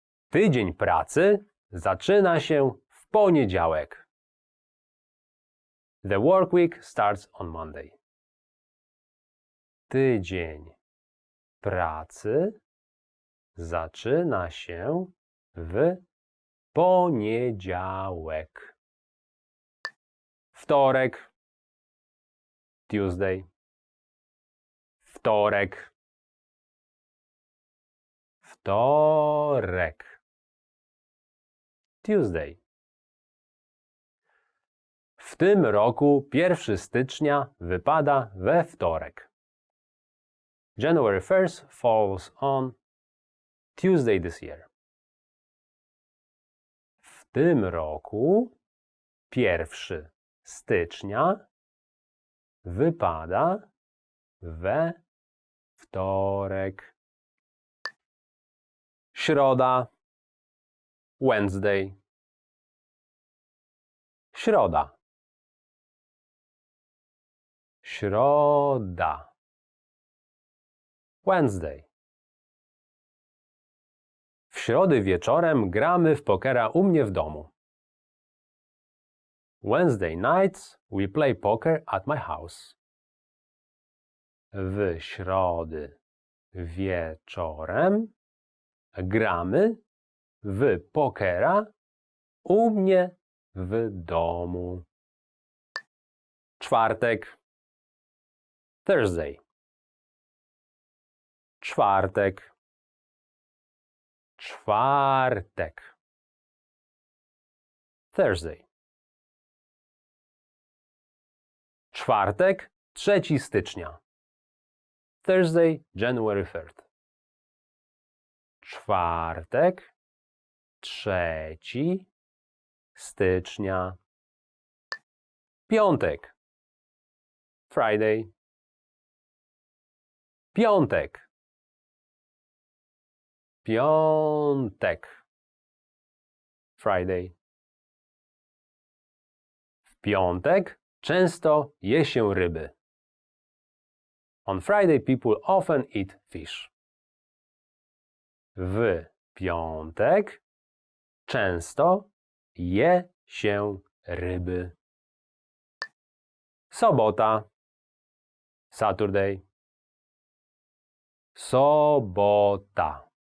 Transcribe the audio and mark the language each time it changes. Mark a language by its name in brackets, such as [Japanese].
[Polish] Tydzień pracy zaczyna się w poniedziałek. [English] The work week starts on Monday. [Polish] Tydzień pracy zaczyna się w poniedziałek. Wtorek. Tuesday. Wtorek. Wtorek. Tuesday. W tym roku 1 stycznia wypada we wtorek. [English] January 1st falls on Tuesday this year. [Polish] W tym roku 1 stycznia wypada we wtorek. Środa. Wednesday. Środa. Środa. Wednesday. W środę wieczorem gramy w pokera u mnie w domu. [English] Wednesday nights we play poker at my house. [Polish] W środę wieczorem gramy w pokera u mnie w domu. Czwartek. Thursday. Czwartek. Czwartek. [English] Thursday. [Polish] Czwartek, 3 stycznia. [English] Thursday, January 3rd. [Polish] Czwartek, 3 stycznia. Piątek. Friday. Piątek. Piątek. Friday. W piątek często je się ryby. [English] On Friday people often eat fish. [Polish] W piątek często je się ryby. Sobota. Saturday. Sobota.